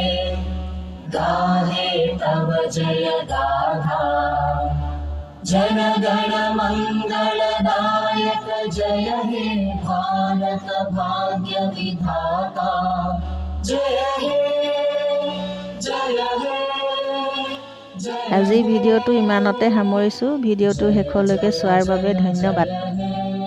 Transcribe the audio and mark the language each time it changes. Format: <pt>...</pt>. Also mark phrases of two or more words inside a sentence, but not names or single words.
<bn>গাহে তব জয় গাথা জন গণ মঙ্গলদায়ক জয় হে ভারত ভাগ্য বিধাতা জয় হে জয় হে</bn> <as>আজি ভিডিঅ'টো ইমানতে সামৰিছোঁ। ভিডিঅ'টো শেষলৈকে চোৱাৰ বাবে ধন্যবাদ।</as>